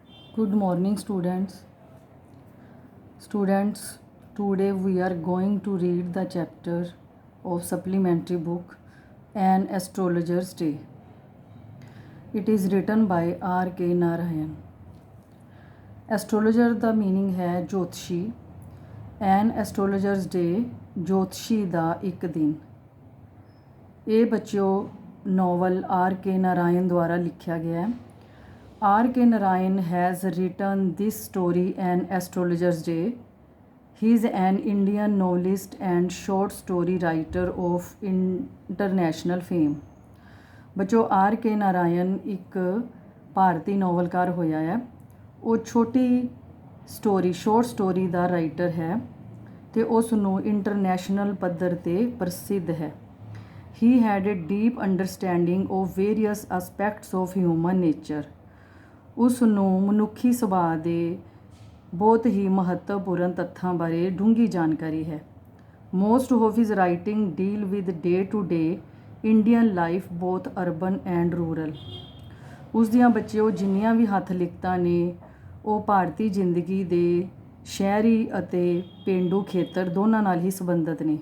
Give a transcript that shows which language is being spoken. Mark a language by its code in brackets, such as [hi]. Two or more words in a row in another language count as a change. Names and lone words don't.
[en] Good morning, students. Today we are going to read the chapter of supplementary book An Astrologer's Day. It is written by R.K. Narayan. [pa] Astrologer ਦਾ meaning ਹੈ ਜੋਤਸ਼ੀ। An Astrologer's Day ਜੋਤਸ਼ੀ ਦਾ ਇੱਕ ਦਿਨ। ਇਹ ਬੱਚਿਓ ਨੋਵਲ R.K. Narayan ਦੁਆਰਾ ਲਿਖਿਆ ਗਿਆ ਹੈ। R.K. [en] Narayan has written this story An Astrologer's Day. He is an Indian novelist and short story writer of international fame. [pa] ਬੱਚੋ R.K. Narayan ਇੱਕ ਭਾਰਤੀ ਨੋਵਲਕਾਰ ਹੋਇਆ ਹੈ। ਉਹ ਛੋਟੀ [en] short story [pa] ਦਾ ਰਾਈਟਰ ਹੈ ਅਤੇ ਉਸ ਨੂੰ ਇੰਟਰਨੈਸ਼ਨਲ ਪੱਧਰ 'ਤੇ ਪ੍ਰਸਿੱਧ ਹੈ। [en] He had a deep understanding of various aspects of human nature. [pa] ਉਸ ਨੂੰ ਮਨੁੱਖੀ ਸੁਭਾਅ ਦੇ ਬਹੁਤ ਹੀ ਮਹੱਤਵਪੂਰਨ ਤੱਥਾਂ ਬਾਰੇ ਡੂੰਘੀ ਜਾਣਕਾਰੀ ਹੈ। [en] Most of his writing deal with day to day Indian life both urban and rural. [pa] ਉਸ ਦੀਆਂ ਬੱਚਿਓ ਜਿੰਨੀਆਂ ਵੀ ਹੱਥ ਲਿਖਤਾਂ ਨੇ ਉਹ ਭਾਰਤੀ ਜ਼ਿੰਦਗੀ ਦੇ ਸ਼ਹਿਰੀ ਅਤੇ ਪੇਂਡੂ ਖੇਤਰ ਦੋਨਾਂ ਨਾਲ ਹੀ ਸੰਬੰਧਿਤ ਨੇ।